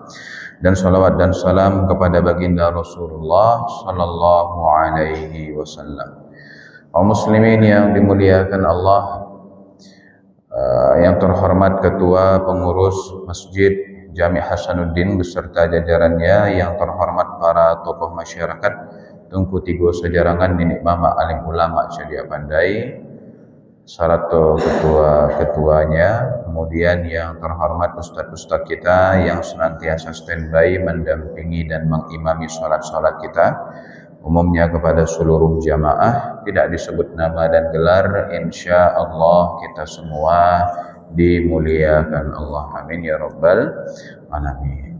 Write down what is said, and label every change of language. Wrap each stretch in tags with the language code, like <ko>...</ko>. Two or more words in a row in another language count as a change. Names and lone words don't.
<id>Dan salawat dan salam kepada baginda Rasulullah</id> <ar>sallallahu alaihi wasallam.</ar> <id>Kaum muslimin yang dimuliakan Allah, yang terhormat Ketua Pengurus Masjid Jami' Hasanuddin beserta jajarannya, yang terhormat para tokoh masyarakat,</id> <min>Tungku Tigo Sejarangan,</min> <id>Nenek Mama, Alim Ulama Cedia Pandai, Sarato ketua-ketuanya, kemudian yang terhormat ustadz-ustadz kita yang senantiasa standby mendampingi dan mengimami sholat-sholat kita, umumnya kepada seluruh jamaah, tidak disebut nama dan gelar,</id> <ar>insya Allah</ar> <id>kita semua dimuliakan Allah,</id> <ar>amin ya rabbal alamin.</ar>